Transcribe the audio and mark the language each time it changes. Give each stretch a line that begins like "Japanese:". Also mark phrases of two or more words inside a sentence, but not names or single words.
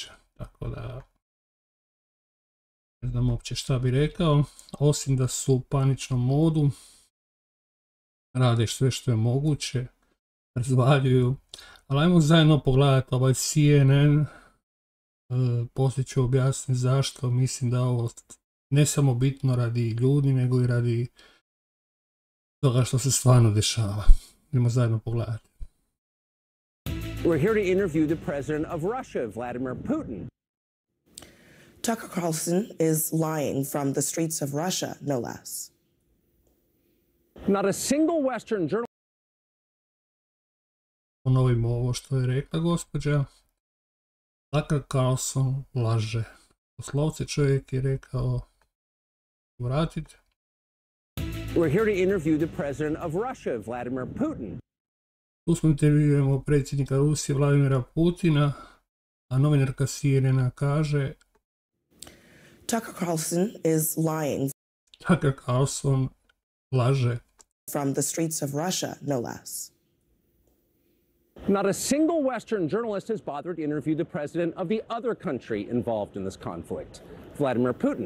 Croatian: Tako tako da ne znam uopće šta bi rekao, osim da su u paničnom modu, rade sve što je moguće, razvaljuju, ali ajmo zajedno pogledati ovaj CNN, poslije ću objasniti zašto, mislim da ovo ne samo bitno radi ljudi, nego i radi toga što se stvarno dešava. Idemo zajedno pogledati.
English: We're here to interview the president of Russia, Vladimir Putin. Tucker Carlson is lying from the streets of Russia, no less. Not a single Western journalist.
Croatian: Ponovimo ovo što je rekla gospođa. Tucker Carlson laže. Doslovce čovjek je rekao, vratite.
English: We're here to interview the president of Russia, Vladimir Putin.
Croatian: Tu smo intervjuiramo predsjednika Rusije Vladimira Putina, a novinarka CNN kaže
English: Tucker Carlson is lying.
Croatian: Tucker Carlson laže.
English: From the streets of Russia, no less. Not a single Western journalist has bothered to interview the president of the other country involved in this conflict, Vladimir Putin.